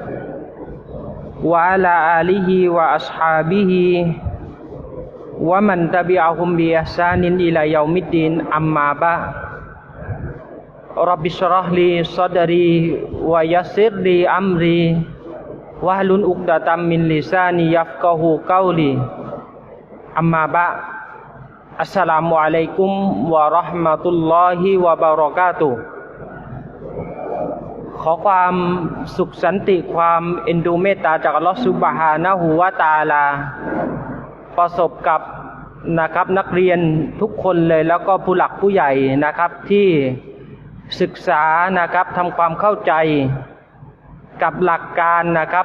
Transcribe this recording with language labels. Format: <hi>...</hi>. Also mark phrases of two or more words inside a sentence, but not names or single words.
<ar>وعلى آله وأصحابه ومن تبعهم بإحسان إلى يوم الدين أما بعد رب اشرح لي صدري ويسر لي أمري واحلل عقدة من لساني يفقهوا قولي أما بعد السلام عليكم ورحمة الله وبركاته</ar> <th>ขอความสุขสันติความเอ็นดูเมตตาจาก</th> <ar>الله سبحانه وتعالى</ar> <th>ประสบกับนะครับนักเรียนทุกคนเลยแล้วก็ผู้หลักผู้ใหญ่นะครับที่ศึกษานะครับทำความเข้าใจกับหลักการนะครับ</th>